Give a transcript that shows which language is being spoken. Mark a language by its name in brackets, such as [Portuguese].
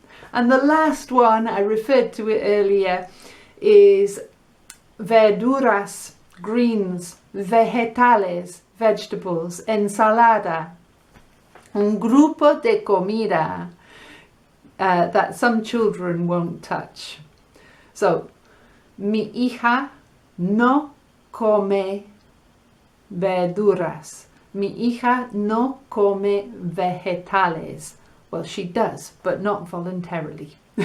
[English] And the last one, I referred to it earlier, is verduras, greens, vegetales, vegetables, ensalada. [Spanish] Un grupo de comida [English] that some children won't touch. [Spanish] So, mi hija no come verduras. Mi hija no come vegetales. [English] Well, she does, but not voluntarily.